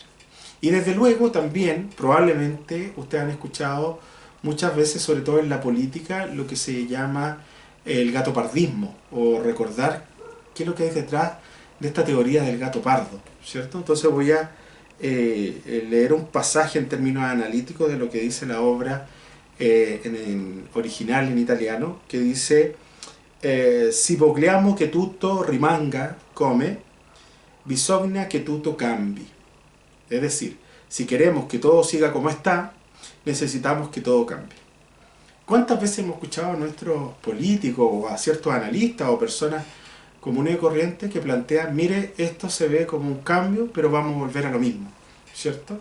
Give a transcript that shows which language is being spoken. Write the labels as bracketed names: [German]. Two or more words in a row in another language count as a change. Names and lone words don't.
[Spanish] Y desde luego también, probablemente, ustedes han escuchado muchas veces, sobre todo en la política, lo que se llama el gatopardismo, o recordar qué es lo que hay detrás de esta teoría del gato pardo, ¿cierto? Entonces voy a leer un pasaje en términos analíticos de lo que dice la obra en original en italiano, que dice [Italian] si vogliamo che tutto rimanga come, bisogna che tutto cambi. [Spanish] Es decir, si queremos que todo siga como está, necesitamos que todo cambie. ¿Cuántas veces hemos escuchado a nuestros políticos o a ciertos analistas o personas comunes y corrientes que plantean, mire, esto se ve como un cambio, pero vamos a volver a lo mismo, ¿cierto?